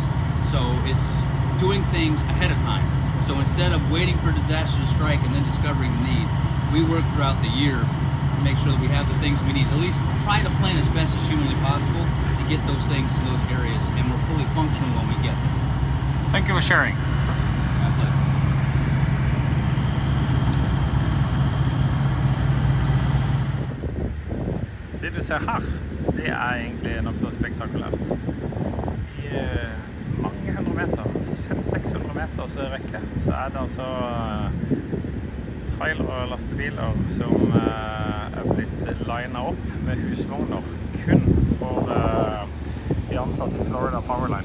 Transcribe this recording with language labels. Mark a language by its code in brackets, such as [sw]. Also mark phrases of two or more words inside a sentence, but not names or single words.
[en] So it's doing things ahead of time. So instead of waiting for disaster to strike and then discovering the need, we work throughout the year to make sure that we have the things we need. At least try to plan as best as humanly possible to get those things to those areas, and we're fully functional when we get there. Thank you for sharing. My pleasure. [no] Det du ser her, det er egentlig nok så spektakulært. I mange hundre meter, 500-600 meters rekke, så er det altså trailer og lastebiler som er blitt linet opp med husvogner kun for de ansatte i Florida Powerline.